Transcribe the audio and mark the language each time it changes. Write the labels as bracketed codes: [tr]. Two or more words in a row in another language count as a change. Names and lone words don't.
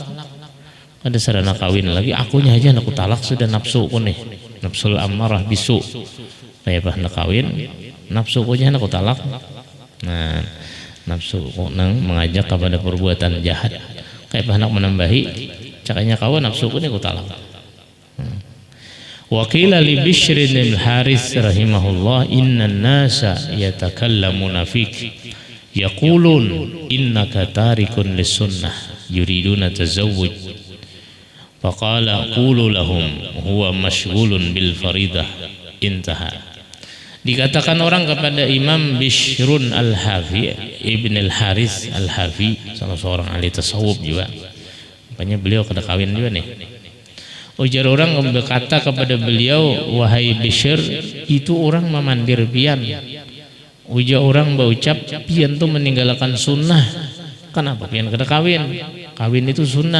[bjn] Ada sarana kawin lagi, akunya aja aku talak, sudah nafsu ku nih. Nafsul amarah bisu. Kayak apa nak kawin? Nafsu ku aja aku talak. Nah, nafsu ku nang mengajak kepada perbuatan jahat. Kayak apa nak menambahi? Cakanya kawan nafsu ku nih aku talak. [ar] وقيل لبشر بن الحارث رحمه الله إن الناس يتكلمون فيك يقولون إنك تارك للسنة يريدون التزوج. فقال قولوا لهم هو مشغول بالفريضة. Intaha. [id] Dikatakan orang kepada Imam Bishrun al-Hafi Ibn al-Harits al-Hafi, salah seorang ahli tasawuf juga. [bjn] Rupanya beliau kada kawin juga nih. Ujar orang berkata kepada beliau, "Wahai Bishr, itu orang memandir pian." Ujar orang berucap, "Pian itu meninggalkan sunnah." Kenapa pian kada kawin? Kawin itu sunnah.